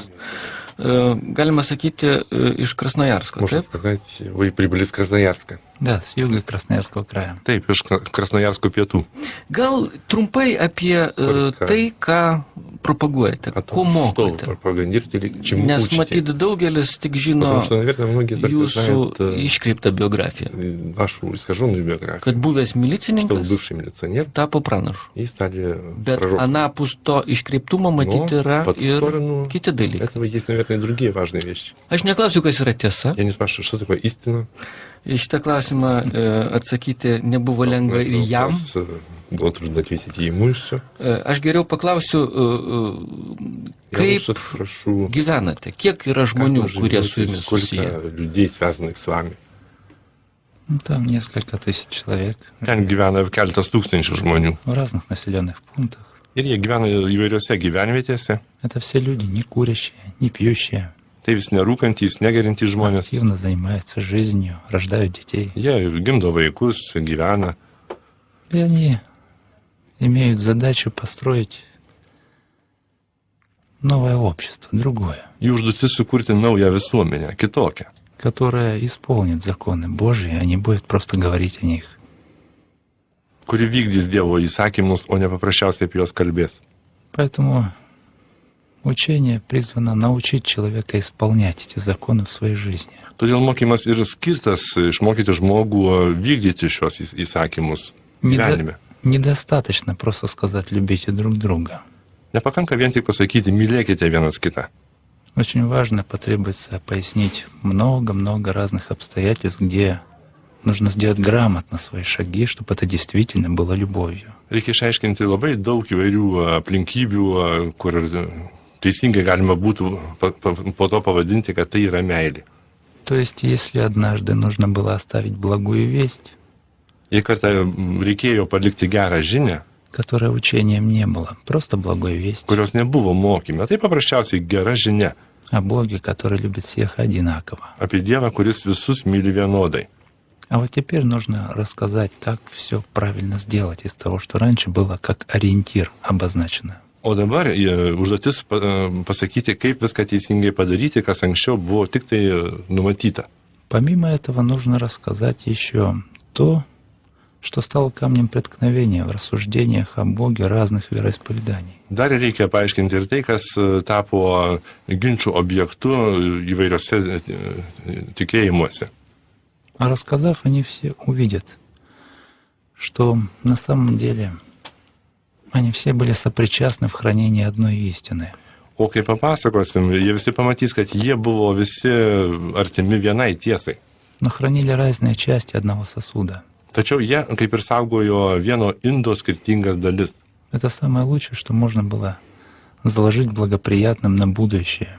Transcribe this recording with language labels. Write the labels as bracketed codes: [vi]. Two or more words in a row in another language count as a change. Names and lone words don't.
[lt] Galima sakyti, iš Krasnojarsko, [ru] Можно [lt] taip? [ru] сказать, вы прибыли из Красноярска. Да, с юга Красноярского края. [lt] Taip, iš Krasnojarsko pietų. Gal trumpai apie tai, ką propaguojate, [ru] О [lt] ko [ru] том, что [lt] mokote. [ru] пропагандируете или чему [lt] Nes [ru] учите. [lt] matyt, daugelis tik žino [ru] Потому что, наверное, многие только [lt] jūsų [ru] знают [lt] iškreiptą biografiją, [ru] вашу искаженную биографию. [lt] kad buvęs [ru] Что вы [lt] milicininkas [ru] бывший милиционер [lt] tapo pranašu. [ru] и стали [lt] Bet [ru] пророком. [lt] anapus to iškreiptumo matyti yra [ru] по ту [lt] ir [ru] сторону [lt] kiti dalykai. [ru] этого есть, наверное, и другие важные вещи. [lt] Aš neklausiu, kas yra tiesa. [ru] Я не спрашиваю, что такое истина. [lt] Į šitą klausimą atsakyti nebuvo lengva ir jam. [ru] Было трудно ответить и ему, и все. [lt] Aš geriau paklausiu, [ru] Я [lt] kaip [ru] лучше спрошу, [lt] gyvenate, kiek yra žmonių, [ru] как вы [lt] kurie su [ru] живете, [lt] jumis susiję. [ru] сколько людей, связанных с вами. Ну, там несколько тысяч человек [lt] Ten gyvena keletas tūkstančių žmonių. [ru] в разных населенных пунктах. [lt] Ir jie gyvena įvairiose gyvenvietėse. [ru] Это все люди не курящие, не пьющие, [lt] Tai vis nerūkantys, negerintys žmonės. [ru] активно занимаются жизнью, рождают детей. [lt] Jie gimdo vaikus, gyvena. [ru] И они имеют задачу построить новое общество, другое, [lt] Jų užduotis sukurti naują visuomenę, kitokią, [ru] которое исполнит законы Божьи, а не будет просто говорить о них. [lt] kuri vykdys Dievo įsakymus, o ne paprasčiausiai apie juos kalbės. [ru] Поэтому учение призвано научить человека исполнять эти законы в своей жизни. [lt] Todėl mokymas ir skirtas išmokyti žmogų vykdyti šios įsakymus gyvenime. [ru] Недостаточно просто сказать «любите друг друга». [lt] Nepakanka vien tik pasakyti, mylėkite vienas kitą. [ru] Очень важно, потребуется пояснить много-много разных обстоятельств, где нужно сделать грамотно свои шаги, чтобы это действительно было любовью. [lt] Reikia išaiškinti labai daug įvairių aplinkybių, kur teisingai galima būtų po to pavadinti, kad tai yra meilė. [ru] То есть, если однажды нужно было оставить благую весть, [lt] Jei kartą reikėjo palikti gerą žinią, [ru] которая учением не было, просто благой весть [lt] kurios nebuvo mokyme, tai paprasčiausiai gera žinia [ru] о Боге, который любит всех одинаково. [lt] apie Dievą, kuris visus myli vienodai. [ru] А вот теперь нужно рассказать, как все правильно сделать из того, что раньше было как ориентир обозначено. [lt] O dabar užduotis pasakyti, kaip viską teisingai padaryti, kas anksčiau buvo tik tai numatyta. [ru] Помимо этого нужно рассказать еще то, что стало камнем преткновения в рассуждениях о Боге разных вероисповеданий. [lt] Dar reikia paaiškinti ir tai, kas tapo ginčių objektu įvairiose tikėjimuose. [ru] А рассказав, они все увидят, что на самом деле они все были сопричастны в хранении одной истины. [lt] O kai papasakosim, jie visi pamatys, kad jie buvo visi artimi vienai tiesai. [ru] Но хранили разные части одного сосуда. [lt] Tačiau jie kaip ir saugojo vieno indo skirtingas dalis. [ru] Это самое лучшее, что можно было заложить благоприятным на будущее.